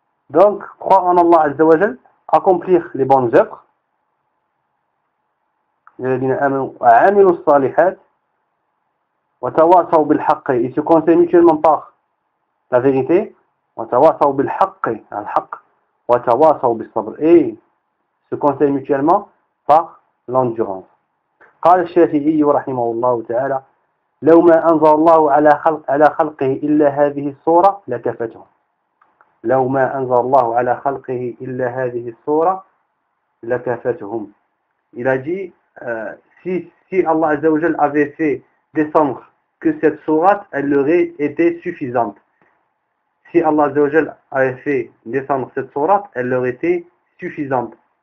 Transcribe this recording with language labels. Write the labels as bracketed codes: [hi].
[fr] Donc, croire en Allah Azza wa Jal, accomplir les bonnes œuvres, [ar] الذين آمنوا وعملوا الصالحات وتواصوا بالحق, [fr] ils se conseillent mutuellement par la vérité, [ar] وتواصوا بالحق, الحق, وتواصوا بالصبر, [fr] et se conseillent mutuellement par l'endurance. [ar] قال الشافعي رحمه الله تعالى لو ما أنزل الله على خلقه إلا هذه الصورة لكفتهم. لو ما أنزل الله على خلقه إلا هذه الصورة لكفتهم. [fr] Il a dit si Allah Azza wa Jal avait fait descendre que cette sourate, elle aurait été suffisante. Si Allah Azza wa Jal avait fait descendre cette sourate, elle aurait été suffisante.